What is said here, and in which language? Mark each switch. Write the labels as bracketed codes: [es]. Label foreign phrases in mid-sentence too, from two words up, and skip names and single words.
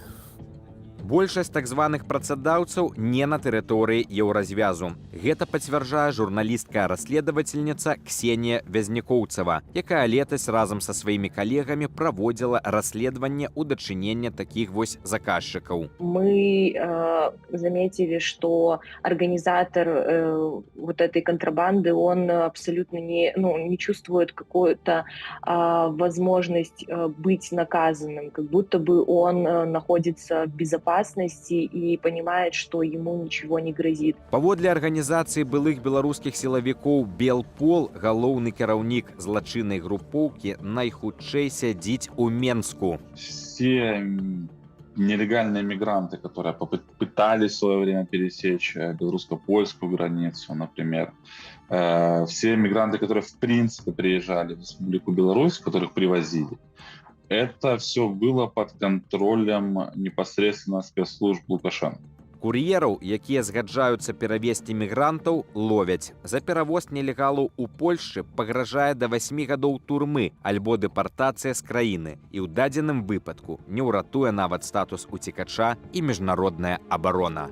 [be] Большасць так званых працадаўцаў не на тэрыторыі еўразвязу. Гэта пацвярджае журналістка-расследавательніца Ксенія Вязнікоўцава, якая летась разам са сваімі калегамі праводзіла расследаванне ў дачынення такіх вось заказчыкаў. [ru] Мы заметили, что организатор вот этой контрабанды, он абсолютно не чувствует какую-то возможность быть наказанным, как будто бы он находится в безопасности и понимает, что ему ничего не грозит. [be] Паводле арганізацыі былых беларускіх сілавікоў Белпол, галоўны кіраўнік злачыннай групоўкі, найхутчэй сядзіць у Менску. [ru] Все нелегальные мигранты, которые пытались в свое время пересечь белорусско-польскую границу, например, все мигранты, которые в принципе приезжали в Республику Беларусь, которых привозили, это все было под контролем непосредственно спецслужб Лукашенко. [be] Кур'ераў, якія згаджаюцца перавезці мігрантаў, ловяць. За перавоз нелегалаў у Польшчы пагражае да 8 гадоў турмы альбо дэпартацыя з краіны. І ў дадзеным выпадку не ўратуе нават статус уцекача і міжнародная абарона.